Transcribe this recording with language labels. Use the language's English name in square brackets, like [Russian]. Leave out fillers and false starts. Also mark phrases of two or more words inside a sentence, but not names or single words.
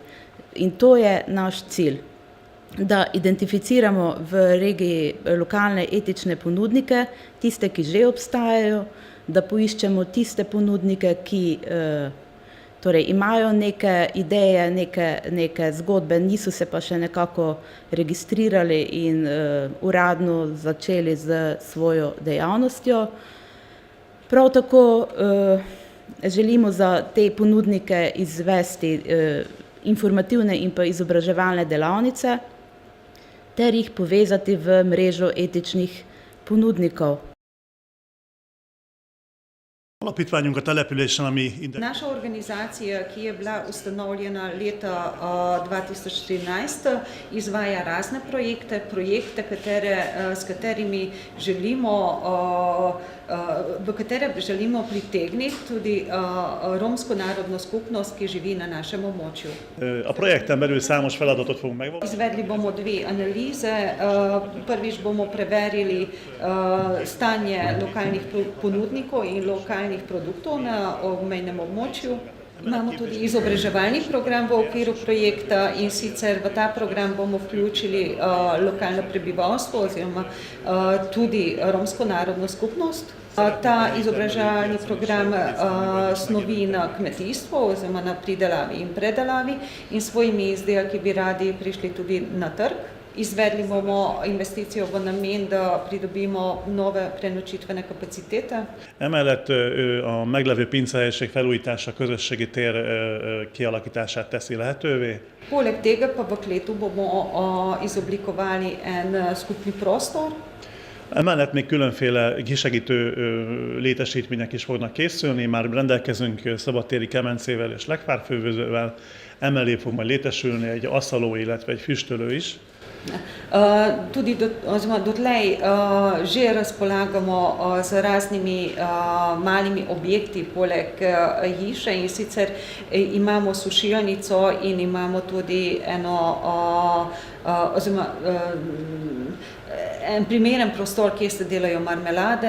[Slovenian] In to je naš cilj, da identificiramo v regiji lokalne etične ponudnike, tiste, ki že obstajajo, da poiščemo tiste ponudnike, ki torej imajo neke ideje, neke zgodbe, niso se pa še nekako registrirali in uradno začeli z svojo dejavnostjo. Prav tako želimo za te ponudnike izvesti informativne in pa izobraževalne delavnice ter jih povezati v mrežo etičnih ponudnikov. [Hungarian] Alapítványunk a településen, ami... [Slovenian] Naša organizacija, ki je bila ustanovljena leta 2014, izvaja razne projekte, s katerimi v katere želimo pritegniti tudi romsko narodno skupnost, ki živi na našem območju. [Hungarian] A projekten belül számos feladatot fogunk megvalósítani. [Slovenian] Izvedli bomo 2 analize. Prvič bomo preverili stanje lokalnih ponudnikov in lokalnih produktov na obmejnem območju. Imamo tudi izobraževalni program v okviru projekta in sicer v ta program bomo vključili lokalno prebivalstvo oziroma tudi romsko narodno skupnost. Ta izobraževalni program snovi na kmetijstvo oziroma na pridelavi in predelavi in svojimi izdelki bi radi prišli tudi na trg. Izvedli bomo investicijo v namen, da pridobimo nove prenočitvene kapacitete. [Hungarian] Emellett a meglevő pincehelyiség felújítása, közösségi tér kialakítását teszi lehetővé. [Slovenian] Poleg tega pa v Kletu bomo izoblikovali en skupni prostor. [Hungarian] Emellett még különféle kisegítő létesítmények is fognak készülni, már rendelkezünk szabadtéri kemencével és legfárfőzővel, emellé fog majd létesülni egy aszaló, illetve egy füstölő is. [Slovenian] Tudi dotlej že razpolagamo z raznimi malimi objekti poleg hiše in sicer imamo sušilnico in imamo tudi en primeren prostor, kjer se delajo marmelade.